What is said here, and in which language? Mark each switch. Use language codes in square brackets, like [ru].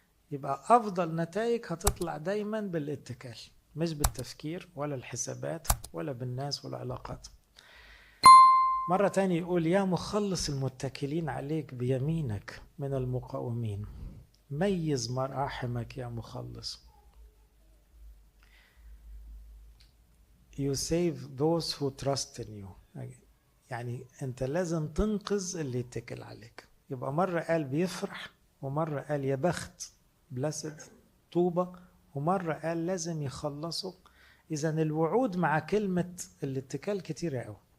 [ar] يبقى أفضل نتائج هتطلع دايما بالاتكال، مش بالتفكير ولا الحسابات ولا بالناس ولا العلاقات. مرة تانية يقول يا مخلص المتكلين عليك بيمينك من المقاومين، ميز مراحمك يا مخلص. [en] You save those who trust in you. [ar] يعني أنت لازم تنقذ اللي يتكل عليك. يبقى مرة قال بيفرح، ومرة قال يا بخت [en] blessed [ar] طوبة، ومرة قال لازم يخلصوا. إذن الوعود مع كلمة الاتكال كتيرة قوي.